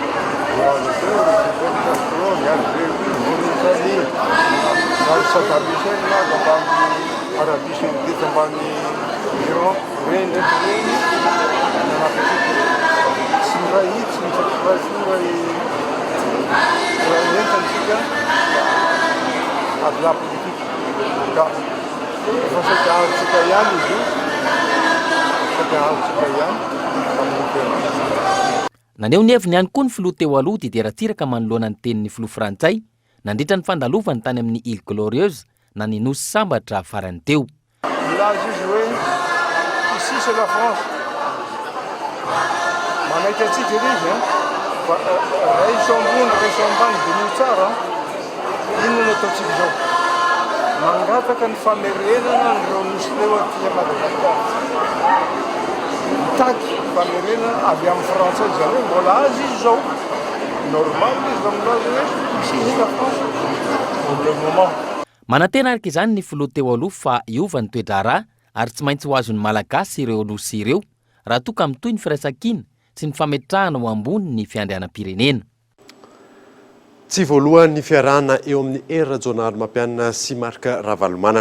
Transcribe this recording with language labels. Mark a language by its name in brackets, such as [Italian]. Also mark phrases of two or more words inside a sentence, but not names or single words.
[Malagasy] Castro ny Algérie Mauritanie na Saddam na ambany Arabie Saoudite ambany Iran reny ndraiky reny tsy miray hitsy ny satisfaction raha entantsika ady la politika ka efa saky ahazotsika ihany izy io saky ahazotsika ihany amin'ny toerana. Naneho ny heviny ihany koa ny filoha teo aloha Didier-Ratsiraka manoloana ny tenin'ny filoha frantsay nandritra ny fandalovany tany amin'ny Île Glorieuse na ny nosy sambatra farany teo. Milaza izy hoe [French] ici c'est la France. [Malagasy] Manaiky atsika izy fa raiso ambony raiso ambany dimy tsara inona no ataontsika zao mangataka ny famerenana nireo nosy teo aty Madagasikara mitaky famerenana avy amin'ny frantsay zany hoe mbola azy izy zao normal izy amin'azy hoe [French] ici c'est la France pour le moment. [Malagasy] Manantena araka izany ny filoha teo aloha fa iova ny toedrarà ary tsy maintsy ho azon'ny malagasy ireo nosy ireo raha toa ka mitohy ny firaisan-kina sy ny fametrahana ho ambony ny fiandrianam-pirenena. Tsy voalohany ny fiarahana eo amin'ny era Rajaonarimampianina sy Marc Ravalomanana.